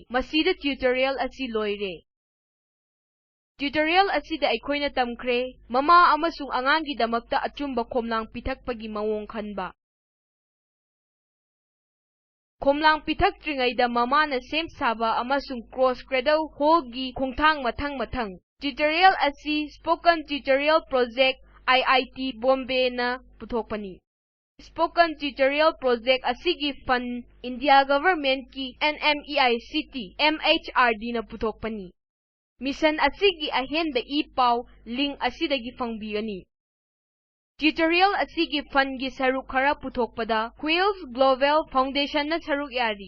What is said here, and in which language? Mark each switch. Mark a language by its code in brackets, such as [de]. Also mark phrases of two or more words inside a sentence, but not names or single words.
[mni] Masida tutorial asi loire. Tutorial asida aikoina tamkre mama amasung angangi damakta achumba khomlang pithakpagi mawong khanba. Khomlang pithaktringaida mamana sem saba amasung [en] cross cradle [mni] holgi khongthang mathang. Tutorial asi Spoken Tutorial Project IIT Bombay na puthokpani. Spoken Tutorial Project asigi fund India Government ki NMEICT MHRD na puthokpani. Mission asigi ahenba ipaw link asidagi fangbigani. Tutorial asigi fund gi saruk khara puthokpada Quills Global Foundation na saruk yari.